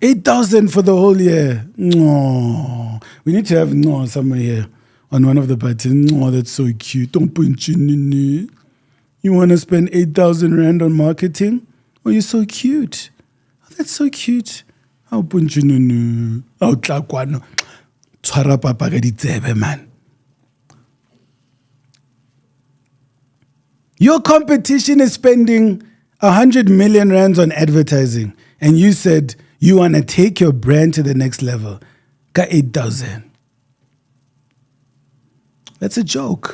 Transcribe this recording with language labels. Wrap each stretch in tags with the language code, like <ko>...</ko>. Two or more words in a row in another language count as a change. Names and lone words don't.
<en>8,000 for the whole year. No. We need to have no somewhere here on one of the buttons. No, that's so cute. Don't punch in. You want to spend 8,000 rand on marketing? Oh, you're so cute. Oh, that's so cute. How punch in. How tlakwano.</en> <st>Tshwara papa ka ditsebe,</st> <en>man. Your competition is spending 100 million rands on advertising, and you said you want to take your brand to the next level. Ka 8,000. That's a joke.</en>